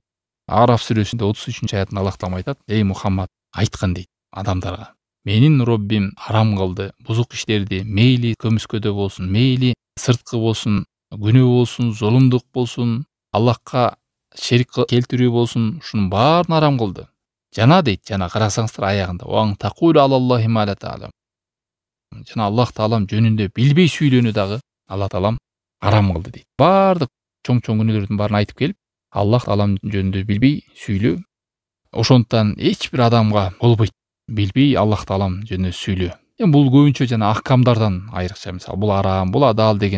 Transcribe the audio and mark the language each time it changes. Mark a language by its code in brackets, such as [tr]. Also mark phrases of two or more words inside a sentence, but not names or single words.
[ky] Араф сүрөсүндө 33-аятында Аллах таалам айтат: "Эй Мухаммад, айткын" дейт адамдарга. Менин Роббим арам кылды бузук иштерди, мейли көмүскөдө болсун, мейли сырткы болсун, күнөө болсун, зулумдук болсун, Аллахка шерик келтирүү болсун, ушунун баарын арам кылды. Жана дейт, жана карасаңыздар аягында: [ar] "وأن تقولوا على الله ما لا تعلمون". [ky] Жана Аллах таалам жөнүндө билбей сүйлөөнү дагы Аллах таалам арам кылды дейт. Баардык чоң күнөөлөрдүн баарын айтып келип, Аллах таалам жөнүндө билбей сүйлөө. Ошондуктан эч бир адамга болбойт билбей Аллах таалам жөнүндө сүйлөө. Бул көбүнчө жана аккамдардан айрыкча, мисалы бул арам, бул адал деген.